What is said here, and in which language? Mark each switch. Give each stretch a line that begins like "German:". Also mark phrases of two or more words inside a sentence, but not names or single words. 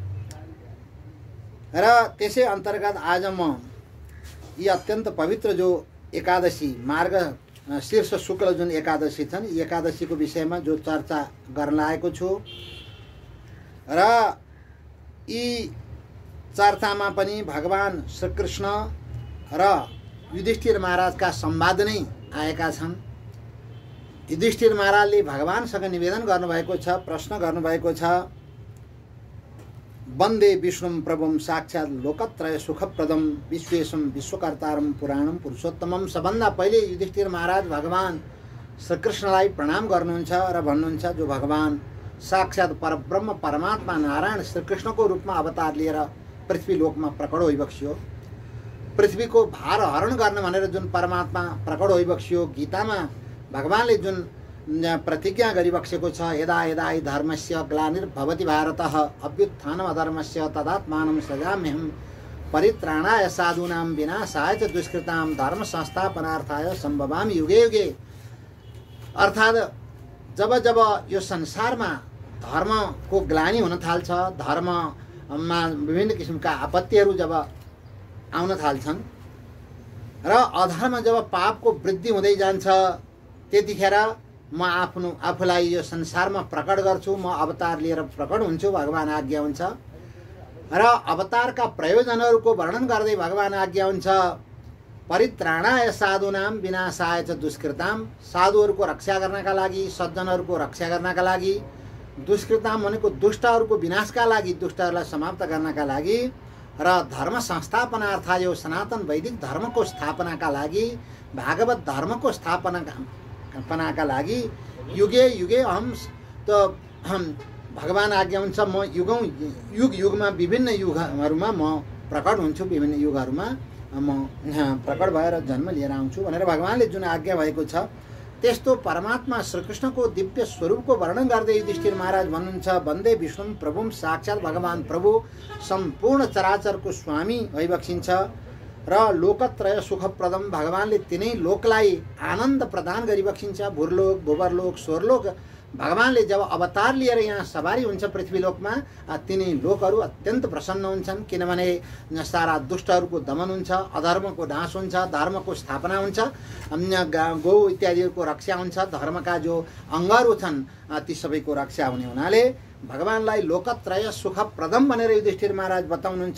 Nepali: र त्यसै अन्तर्गत आज म यी अत्यन्त पवित्र जो एकादशी मार्ग शीर्ष शुक्ल जुन एकादशी छन्, यी एकादशीको विषयमा जो चर्चा गर्न लागेको छु र यी चर्चामा पनि भगवान श्रीकृष्ण र युधिष्ठिर महाराजका संवाद नै आएका छन्। युधिष्ठिर महाराजले भगवानसँग निवेदन गर्नुभएको छ, प्रश्न गर्नुभएको छ,
Sanskrit: वन्दे विष्णुं प्रभुं साक्षात् लोकत्रय सुखप्रदं विश्वेशं विश्वकर्तारं पुराणं पुरुषोत्तमं।
Nepali: सबभन्दा पहिले युधिष्ठिर महाराज भगवान श्रीकृष्णलाई प्रणाम गर्नुहुन्छ र भन्नुहुन्छ, जो भगवान साक्षात् परब्रह्म परमात्मा नारायण श्रीकृष्णको रूपमा अवतार लिएर पृथ्वी लोकमा प्रकट होइबक्सियो, पृथ्वीको भार हरण गर्न भनेर जुन परमात्मा प्रकट होइबक्सियो, गीतामा भगवानले जुन प्रतिज्ञा गरिबक्सेको छ,
Sanskrit: यदा यदा हि धर्मस्य ग्लानिर्भवति भारतः अभ्युत्थानम् अधर्मस्य तदात्मानं सृजाम्यहं परित्राणाय साधूनां विनाशाय च दुष्कृतां धर्म संस्थापनार्थाय सम्भवामि युगे युगे।
Nepali: अर्थात् जब जब यो संसारमा धर्मको ग्लानि हुन थाल्छ, धर्ममा विभिन्न किसिमका आपत्तिहरू जब आउन थाल्छन् र अधर्म जब पापको वृद्धि हुँदै जान्छ, त्यतिखेर म आफूलाई यो संसारमा प्रकट गर्छु, म अवतार लिएर प्रकट हुन्छु, भगवान आज्ञा हुन्छ र अवतारका प्रयोजनहरूको वर्णन गर्दै भगवान आज्ञा हुन्छ,
Sanskrit: परित्राणाय साधूनां विनाशाय च दुष्कृतां।
Nepali: साधुहरूको रक्षा गर्नका लागि, सज्जनहरूको रक्षा गर्नका लागि, दुष्कृतां भनेको दुष्टहरूको विनाशका लागि, दुष्टहरूलाई समाप्त गर्नका लागि र
Sanskrit: धर्म संस्थापनार्थ
Nepali: यो सनातन वैदिक धर्मको स्थापनाका लागि, भागवत धर्मको स्थापनाका लागि
Sanskrit: युगे युगे
Nepali: हम भगवान आज्ञा हुन्छ म युग युगमा विभिन्न युगहरुमा म प्रकट हुन्छु, विभिन्न युगहरूमा म प्रकट भएर जन्म लिएर आउँछु भनेर भगवानले जुन आज्ञा भएको छ त्यस्तो परमात्मा श्रीकृष्णको दिव्य स्वरूपको वर्णन गर्दै युधिष्ठिर महाराज भन्नुहुन्छ,
Sanskrit: वन्दे विष्णुम प्रभुम,
Nepali: साक्षात् भगवान प्रभु सम्पूर्ण चराचरको स्वामी भइबक्सिन्छ र
Sanskrit: लोकत्रय सुखप्रदम,
Nepali: भगवानले तिनै लोकलाई आनन्द प्रदान गरिबक्सिन्छ। भूर्लोक, भूवरलोक, स्वर्लोक भगवानले जब अवतार लिएर यहाँ सवारी हुन्छ पृथ्वीलोकमा, तिनै लोकहरू अत्यन्त प्रसन्न हुन्छन्, किनभने सारा दुष्टहरूको दमन हुन्छ, अधर्मको नाश हुन्छ, धर्मको स्थापना हुन्छ, गौ इत्यादिको रक्षा हुन्छ, धर्मका जो अङ्गहरू छन् ती सबैको रक्षा हुने हुनाले भगवानलाई
Sanskrit: लोकत्रय सुखप्रदम
Nepali: भनेर युधिष्ठिर महाराज बताउनुहुन्छ।